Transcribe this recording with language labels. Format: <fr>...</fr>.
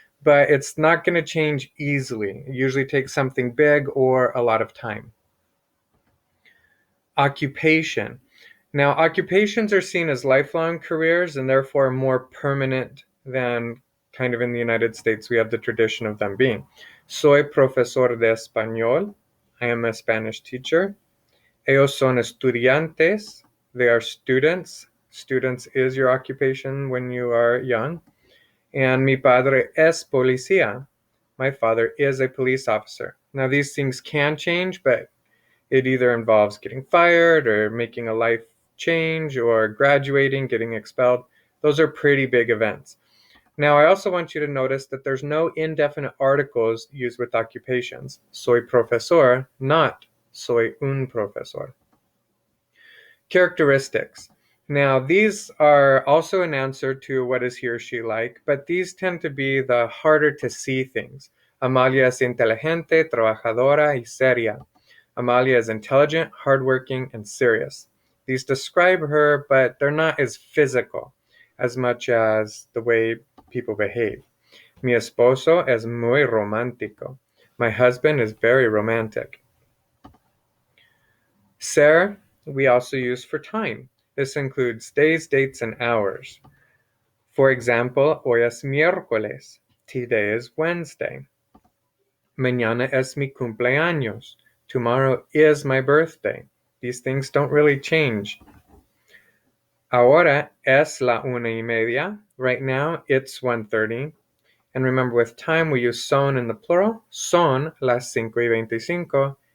<en>But it's not going to change easily. It usually takes something big or a lot of time. Occupation. Now, occupations are seen as lifelong careers and therefore more permanent than kind of in the United States we have the tradition of them being.</en> <es>Soy profesor de español.</es> <en>I am a Spanish teacher.</en> <es>Ellos son estudiantes.</es> <en>They are students. Students is your occupation when you are young. And</en> <es>mi padre es policía.</es> <en>My father is a police officer. Now, these things can change, but it either involves getting fired or making a life change or graduating, getting expelled. Those are pretty big events. Now, I also want you to notice that there's no indefinite articles used with occupations.</en> <es>Soy profesor,</es> <en>not</en> <es>soy un profesor.</es> <en>Characteristics. Now, these are also an answer to what is he or she like, but these tend to be the harder to see things.</en> <es>Amalia es inteligente, trabajadora y seria.</es> <en>Amalia is intelligent, hardworking, and serious. These describe her, but they're not as physical as much as the way people behave.</en> <es>Mi esposo es muy romántico.</es> <en>My husband is very romantic. Ser, we also use for time. This includes days, dates, and hours. For example,</en> <es>hoy es miércoles.</es> <en>Today is Wednesday.</en> <es>Mañana es mi cumpleaños.</es> <en>Tomorrow is my birthday. These things don't really change.</en> <es>Ahora es la 1:30.</es> <en>Right now, it's 1:30. And remember, with time, we use son in the plural.</en> <es>Son las 5:25.</es>